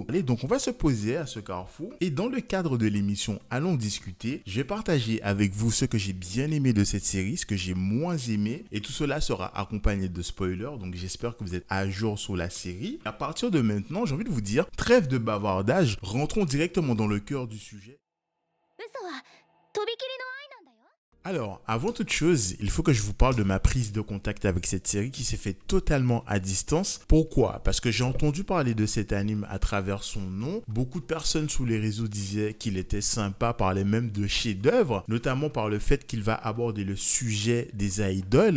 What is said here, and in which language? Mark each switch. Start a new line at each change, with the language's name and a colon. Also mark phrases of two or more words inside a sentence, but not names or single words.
French: Allez, donc on va se poser à ce carrefour et dans le cadre de l'émission Allons discuter, je vais partager avec vous ce que j'ai bien aimé de cette série, ce que j'ai moins aimé, et tout cela sera accompagné de spoilers, donc j'espère que vous êtes à jour sur la série. À partir de maintenant, j'ai envie de vous dire, trêve de bavardage, rentrons directement dans le cœur du sujet.
Japanese: 嘘はとびきりの愛なんだよ。
French: Alors, avant toute chose, il faut que je vous parle de ma prise de contact avec cette série qui s'est faite totalement à distance. Pourquoi? Parce que j'ai entendu parler de cet anime à travers son nom. Beaucoup de personnes sous les réseaux disaient qu'il était sympa, parlaient même de chef-d'œuvre, notamment par le fait qu'il va aborder le sujet des idoles.